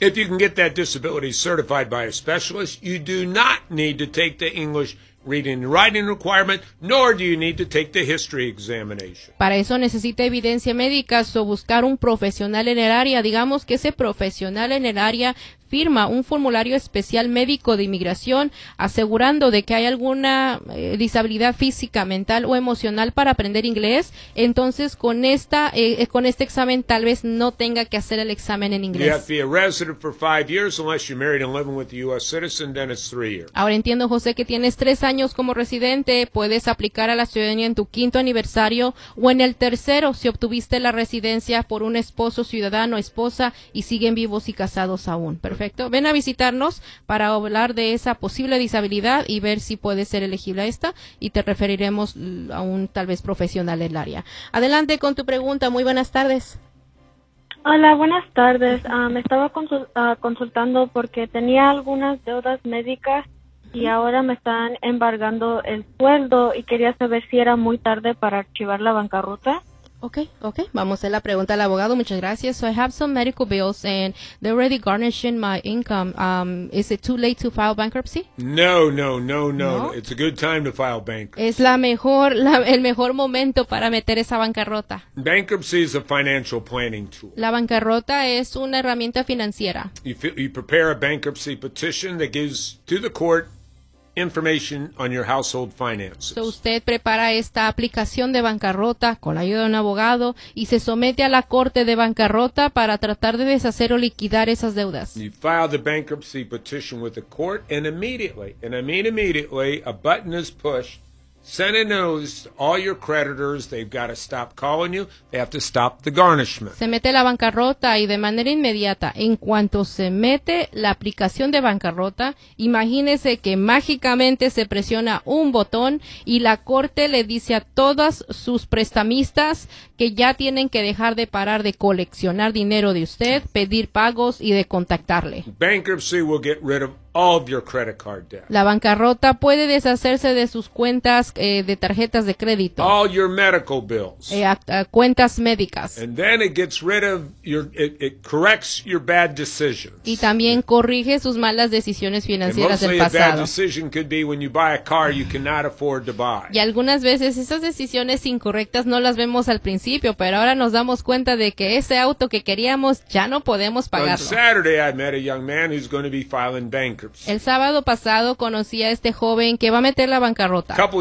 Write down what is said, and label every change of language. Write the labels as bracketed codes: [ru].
[en] If you can get that disability certified by a specialist, you do not need to take the English reading and writing requirement, nor do you need to take the history examination. [es] Para eso necesita evidencia médica o buscar un profesional en el área. Digamos que ese profesional en el área firma un formulario especial médico de inmigración asegurando de que hay alguna disabilidad física, mental o emocional para aprender inglés, entonces con este examen tal vez no tenga que hacer el examen en inglés. [en] You have to be a resident for 5 years unless you're married and living with a U.S. citizen, then it's 3 years. [es] Ahora entiendo, José, que tienes 3 años como residente, puedes aplicar a la ciudadanía en tu [en] 5th anniversary [es] o en el 3rd si obtuviste la residencia por un esposo ciudadano, esposa y siguen vivos y casados aún. Perfecto. perfecto. Ven a visitarnos para hablar de esa posible disabilidad y ver si puede ser elegible a esta, y te referiremos a un tal vez profesional del área. Adelante con tu pregunta. Muy buenas tardes. Hola, buenas tardes. Me estaba consultando porque tenía algunas deudas médicas y ahora me están embargando el sueldo, y quería saber si era muy tarde para archivar la bancarrota. [en] Okay. [es] Vamos a hacer la pregunta al abogado. Muchas gracias. [en] So I have some medical bills and they're already garnishing my income. Is it too late to file bankruptcy? No. It's a good time to file bankruptcy. [es] Es el mejor momento para meter esa bancarrota. [en] Bankruptcy is a financial planning tool. [es] La bancarrota es una herramienta financiera. [en] You prepare a bankruptcy petition that gives to the court information on your household finances. [es] So usted prepara esta aplicación de bancarrota con la ayuda de un abogado y se somete a la corte de bancarrota para tratar de deshacer o liquidar esas deudas. [en] You file the bankruptcy petition with the court, and immediately, and I mean immediately, a button is pushed. Send a notice to all your creditors. They've got to stop calling you. They have to stop the garnishment. [es] Se mete la bancarrota y de manera inmediata, en cuanto se mete la aplicación de bancarrota, imagínese que mágicamente se presiona un botón y la corte le dice a todas sus prestamistas que ya tienen que dejar de parar de coleccionar dinero de usted, pedir pagos y de contactarle. [en] Bankruptcy will get rid of all of your credit card debt. [es] La bancarrota puede deshacerse de sus cuentas de tarjetas de crédito. [en] All your medical bills. [es] Cuentas médicas. [en] And then it gets rid of it corrects your bad decisions. [es] Y también corrige sus malas decisiones financieras del pasado. [en] And mostly a bad decision could be when you buy a car you cannot afford to buy. [es] Y algunas veces esas decisiones incorrectas no las vemos al principio, pero ahora nos damos cuenta de que ese auto que queríamos ya no podemos pagarlo. [en] On Saturday I met a young man who's going to be filing bank. [es] El sábado pasado conocí a este joven que va a meter la bancarrota.